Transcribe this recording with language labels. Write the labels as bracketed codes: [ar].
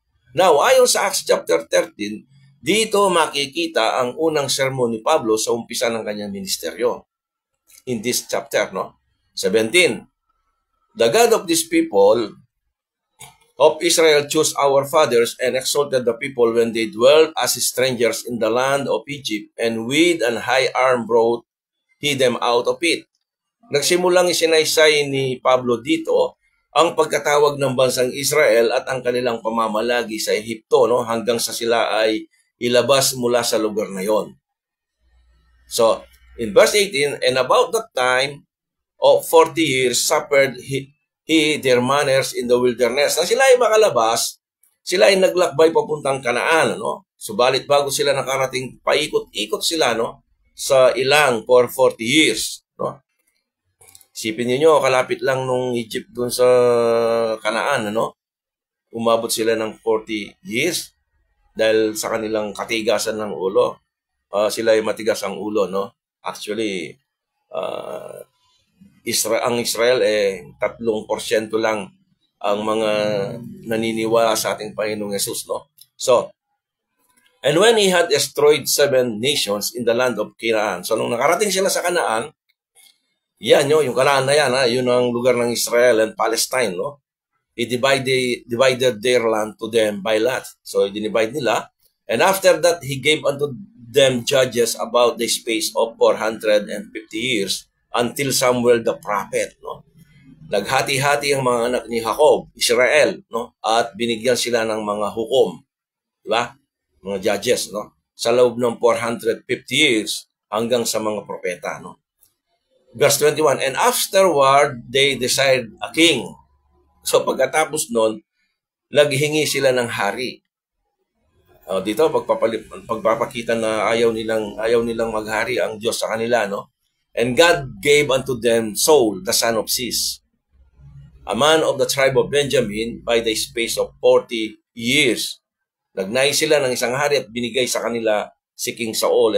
[tl] Now, ayon sa Acts chapter 13, dito makikita ang unang sermon ni Pablo sa umpisa ng kanyang ministeryo. [en] In this chapter, no? 17. The God of these people of Israel chose our fathers and exalted the people when they dwelt as strangers in the land of Egypt, and with an high arm brought he them out of it. [tl] Nagsimulang isinaysay ni Pablo dito ang pagkatawag ng bansang Israel at ang kanilang pamamalagi sa Ehipto, no, hanggang sa sila ay ilabas mula sa lugar na yon. [en] So, in verse 18, and about that time of 40 years suffered he their manners in the wilderness. [tl] Na sila ay makalabas, sila ay naglakbay papuntang Kanaan, no? Subalit bago sila nakarating, paikot-ikot sila, no, sa ilang for 40 years, no? Isipin niyo, kalapit lang nung Egypt dun sa Kanaan, no? Umabot sila ng 40 years dahil sa kanilang katigasan ng ulo. Sila ay matigas ang ulo, no? Actually, ang Israel 3% lang ang mga naniniwala sa ating Panginoong Yesus, no? [en] So, and when he had destroyed 7 nations in the land of Canaan. [tl] So, nung nakarating sila sa Kanaan, yan yung Kanaan na yan, yun ang lugar ng Israel and Palestine, no? [en] He divided their land to them by lot. So, [tl] dinivide nila. [en] And after that, he gave unto them judges about the space of 450 years until Samuel the prophet, no? [tl] Naghati-hati ang mga anak ni Jacob, Israel, no? At binigyan sila ng mga hukom, di ba? Mga judges, no? Sa loob ng 450 years hanggang sa mga propeta, no? [en] Verse 21, and afterward they desired a king. [tl] So pagkatapos nun, naghingi sila ng hari. Dito pagpapakita na ayaw nilang maghari ang Diyos sa kanila, no? [en] And God gave unto them Saul, the son of Cis, a man of the tribe of Benjamin, by the space of 40 years. [tl] Nagnais sila ng isang hari at binigay sa kanila si King Saul.